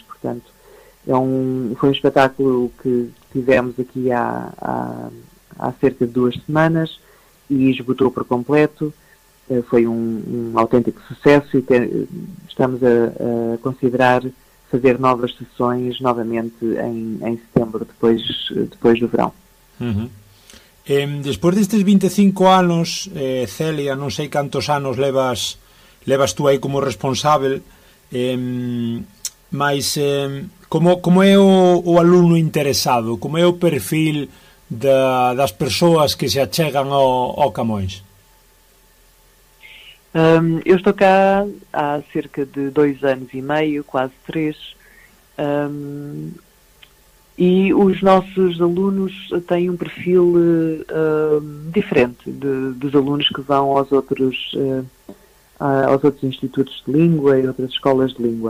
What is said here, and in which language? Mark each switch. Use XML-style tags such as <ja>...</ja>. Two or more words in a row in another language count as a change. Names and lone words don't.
<pt>Portanto, foi um espetáculo que tivemos aqui há cerca de 2 semanas e esgotou por completo. foi um autêntico sucesso e estamos a considerar fazer novas sessões novamente em setembro, depois do verão.</pt> <gl>Despois destes 25 anos, Celia, non sei cantos anos levas tú aí como responsável, mas como é o alumno interesado, como é o perfil das persoas que se achegan ao Camões?</gl> <pt>Eu estou cá há cerca de 2 anos e meio, quase 3, e os nossos alunos têm um perfil diferente dos alunos que vão aos outros institutos de língua e outras escolas de língua.</pt>